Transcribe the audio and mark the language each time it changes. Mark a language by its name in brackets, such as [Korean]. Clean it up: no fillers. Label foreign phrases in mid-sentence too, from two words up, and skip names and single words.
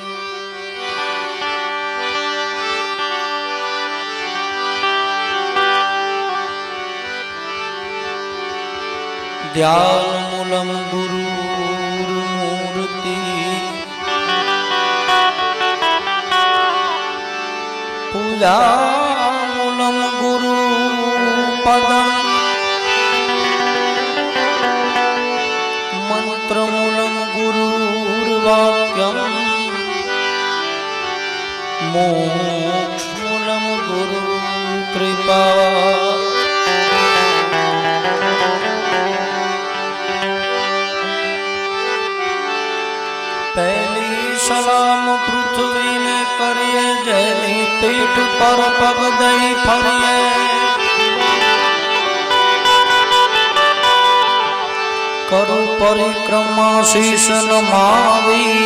[Sanskrit] ध्यान मूलम गुरु मूलम गुरु पदम मंत्र मूलम गुरुर्वाक्यम मोक्ष मूलम गुरु कृपा। [Gujarati] પહેલી સલામ પૃથ્વી ને કરીએ જેની પીઠ પર પગ દઈ ફરીએ કરું પરિક્રમા શીશ નમાવી